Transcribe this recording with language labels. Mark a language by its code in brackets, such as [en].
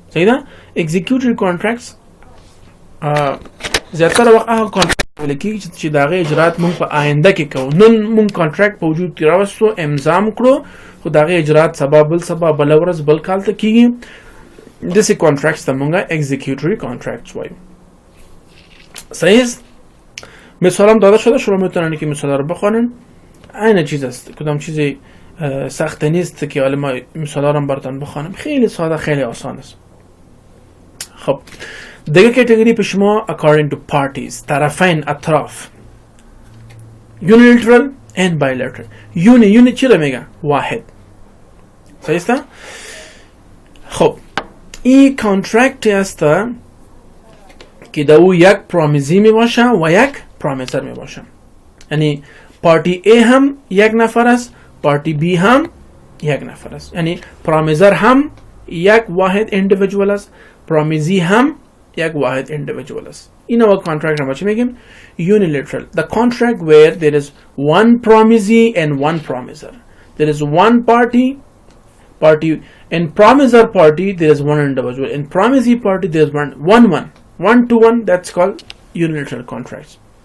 [ps] صحیح ده؟ اکزیکیوټری کانټرکټس زیاتره وخت هغه کانټرکټ ولیکي چې دغه اجرات مونږ په آینده کې کوو. نن مونږ کانټرکټ په وجود کې راوستو، امضا کړو، خو دغه اجرات سبا بل ورځ بل کال ته کیږي. دسې کانټرکټس ته مونږه اکزیکیوټری کانټرکټس وایو. [fa] صحیح است؟ مثال هم داده شده، شما میتونید که مثال رو بخوانید. این چیز است، کدام چیزی سخت نیست که حالا ما مثال رو براتون بخوانم. خیلی ساده، خیلی آسان است. خب دیگه کاتگوری به شما [en] according to parties، [fa] طرفین، اطراف. [en] unilateral and bilateral. [fa] یونی چی رو میگه؟ واحد. صحیح است؟ خب این کانترکت است که دو یک پرامیزی می باشه و یک پرامیزر می باشه. یعنی پارتی A هم یک نفر است، پارتی B هم یک نفر است. یعنی پرامیزر هم یک واحد اندیویدوال است، پرامیزی هم یک واحد اندیویدوال است. این نوع کانترکت رو ما چی میگیم؟ unilateral. [en] The contract where there is one promisee and one promiser. There is one party. In promiser party there is one individual. In promisee party there is one to one. That's called unilateral contracts.